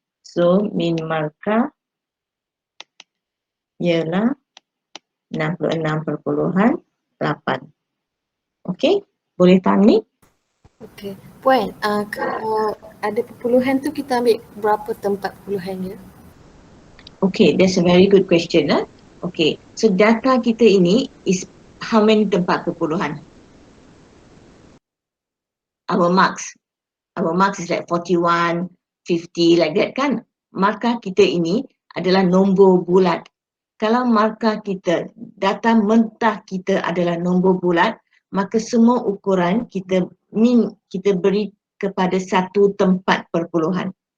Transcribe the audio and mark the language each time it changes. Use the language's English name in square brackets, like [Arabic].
[Malay] So min markah ialah 66.8. Okey. Boleh faham ni? Okey. Puan, kalau ada perpuluhan tu kita ambil berapa tempat perpuluhannya? [English] Okay, that's a very good question. Okay, so data kita ini is how many tempat perpuluhan? Our marks is like 41, 50 like that kan? [Malay] Markah kita ini adalah nombor bulat. Kalau markah kita, data mentah kita adalah nombor bulat, maka semua ukuran kita beri kepada satu tempat perpuluhan.